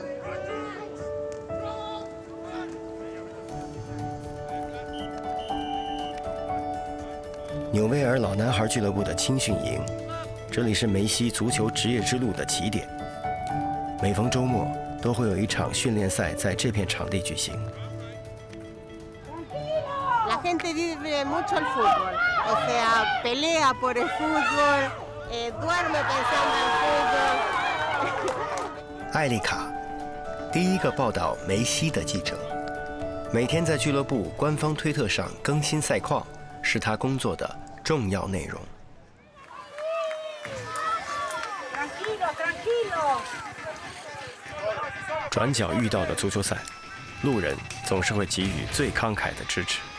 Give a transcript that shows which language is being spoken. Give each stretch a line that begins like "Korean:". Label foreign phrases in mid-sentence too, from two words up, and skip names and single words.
Chinese: 纽维尔老男孩俱乐部的青训营，这里是梅西足球职业之路的起点。每逢周末都会有一场训练赛在这片场地举行。
Spanish: La gente vive mucho el fútbol, o sea, pelea por el fútbol, duerme pensando en fútbol.
Chinese: 艾丽卡，第一个报道梅西的记者，每天在俱乐部官方推特上更新赛况，是他工作的重要内容。转角遇到的足球赛，路人总是会给予最慷慨的支持。